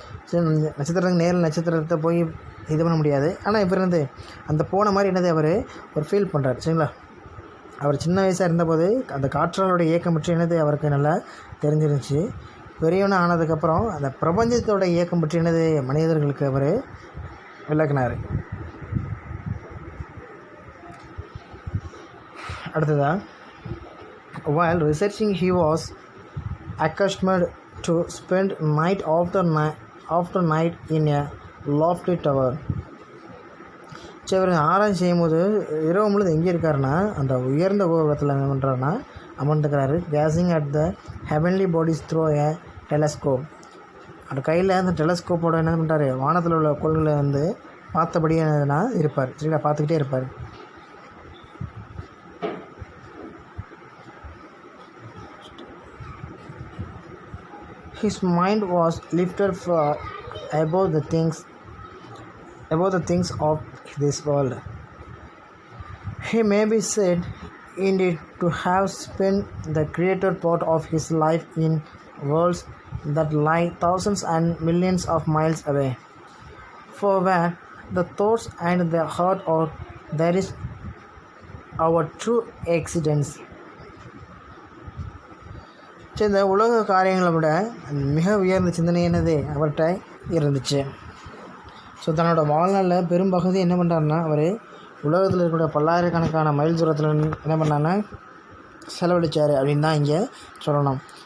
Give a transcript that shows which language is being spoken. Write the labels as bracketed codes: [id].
[ta] சரி, நேரில் நட்சத்திரத்தை போய் இது பண்ண முடியாது, ஆனால் இப்போ அந்த போன மாதிரி அவர் ஒரு ஃபீல் பண்ணுறார். சரிங்களா? அவர் சின்ன வயசாக இருந்தபோது அந்த காற்றாலோட இயக்கம் பற்றி அவருக்கு நல்லா தெரிஞ்சிருந்துச்சு. பெரியவனாக ஆனதுக்கப்புறம் அந்த பிரபஞ்சத்தோட இயக்கம் பற்றி மனிதர்களுக்கு அவர் விளக்குனார். அடுத்ததாக, [en] while researching he was accustomed to spend night after night in a lofty tower. [ta] சரி, இவர் ஆராய்ச்சி செய்யும்போது இரவு முழுது எங்கே இருக்காருன்னா அந்த உயர்ந்த கோபுரத்தில் என்ன பண்ணுறாருன்னா அமர்ந்துக்கிறாரு. [en] Gazing at the heavenly bodies through a telescope. [ta] அந்த கையில் அந்த டெலஸ்கோப்போட என்ன பண்ணுறாரு, வானத்தில் உள்ள கோள்களை வந்து பார்த்தபடியே என்னதுன்னா இருப்பார். சரிங்களா, பார்த்துக்கிட்டே இருப்பார். [en] His mind was lifted far above the things of this world. He may be said indeed to have spent the greater part of his life in worlds that lie thousands and millions of miles away. For where the thoughts and the heart are, there is our true existence. [ta] இந்த உலக காரியங்களை விட மிக உயர்ந்த சிந்தனை என்னது அவர்கிட்ட இருந்துச்சு. ஸோ தன்னோட வாழ்நாளில் பெரும்பகுதி என்ன பண்ணுறாருன்னா, அவர் உலகத்தில் இருக்கக்கூடிய பல்லாயிரக்கணக்கான மைல் தூரத்தில் என்ன பண்ணாருன்னா செலவழித்தார் அப்படின்னு தான் இங்கே சொல்லணும்.